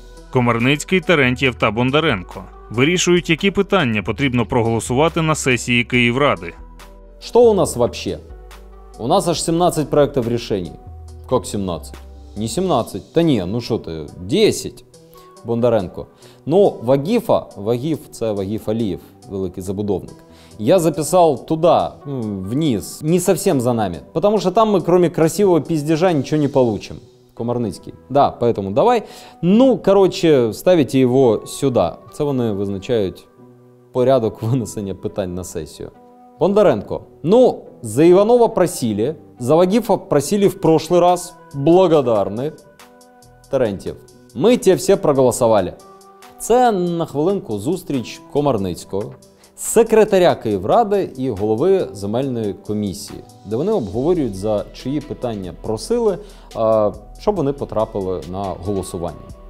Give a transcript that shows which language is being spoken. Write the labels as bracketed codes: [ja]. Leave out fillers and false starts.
[uk] Комарницький, Терентьєв та Бондаренко вирішують, які питання потрібно проголосувати на сесії Київради. [ru] Что у нас вообще? У нас аж 17 проектов решений. Как 17? Не 17. Да не, ну что ты, 10. Бондаренко. [uk] Ну, Вагіф – це Вагіф Алієв, великий забудовник. [ru] Я записал туда, вниз, не совсем за нами. Потому что там мы, кроме красивого пиздежа, ничего не получим. Комарницький. Да, поэтому давай. [uk] Ну, короче, ставите його сюди. Це вони визначають порядок винесення питань на сесію. Бондаренко. [ru] Ну, за Иванова просили, за Вагифа просили в прошлый раз. Благодарны. Терентьєв. [uk] Ми ті всі проголосували. Це, на хвилинку, зустріч Комарницького, секретаря Київради і голови земельної комісії, де вони обговорюють, за чиї питання просили, щоб вони потрапили на голосування.